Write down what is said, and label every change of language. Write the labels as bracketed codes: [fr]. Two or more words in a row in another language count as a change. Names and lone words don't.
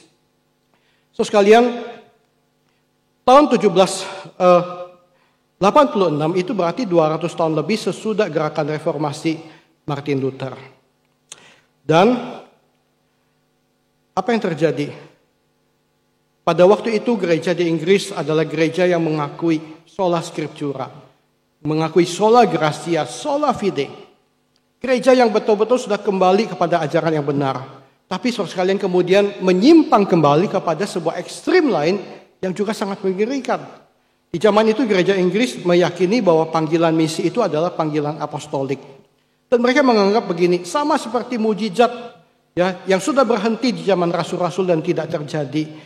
[id] So sekalian, tahun 1786 itu berarti 200 tahun lebih sesudah gerakan reformasi Martin Luther. Dan apa yang terjadi? Pada waktu itu gereja di Inggris adalah gereja yang mengakui [la] sola scriptura, [id] mengakui [la] sola gratia, sola fide. [id] Gereja yang betul-betul sudah kembali kepada ajaran yang benar. Tapi saudara sekalian kemudian menyimpang kembali kepada sebuah ekstrim lain yang juga sangat mengerikan. Di zaman itu gereja Inggris meyakini bahwa panggilan misi itu adalah panggilan apostolik. Dan mereka menganggap begini, sama seperti mujizat ya yang sudah berhenti di zaman rasul-rasul dan tidak terjadi.